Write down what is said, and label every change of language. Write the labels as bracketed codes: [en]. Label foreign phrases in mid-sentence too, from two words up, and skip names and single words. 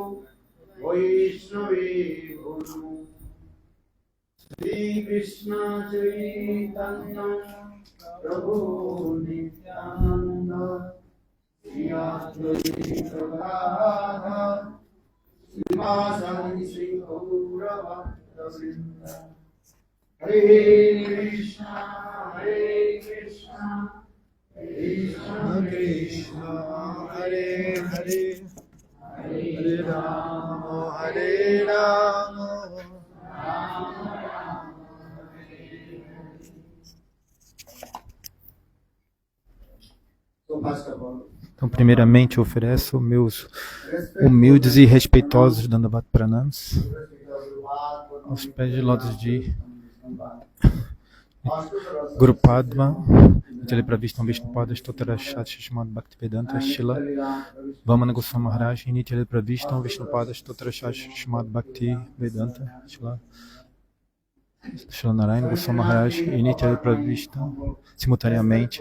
[sa] वैष्णवेभ्यो नमो श्री कृष्ण चैतन्य प्रभु नित्यानन्द श्री अद्वैत गदाधर श्रीवासादि श्री गौरव वृन्द हरे कृष्ण, कृष्ण कृष्ण, हरे हरे, हरे राम, हरे राम, राम राम, हरे हरे. [en] So first of all, [pt] então, primeiramente, eu ofereço meus humildes e respeitosos [sa] दण्डवत् प्रणाम [pt] aos pés de lótus de Guru Padma, Nitya Pravishtam Vishnupada Stotra Shastri Srimad Bhaktivedanta Shila Vamana Goswami Maharaj e Nitya Pravishtam Vishnupada Stotra Shastri Srimad Bhaktivedanta Shila Narayana Goswami Maharaj e Nitya Pravishtam simultaneamente.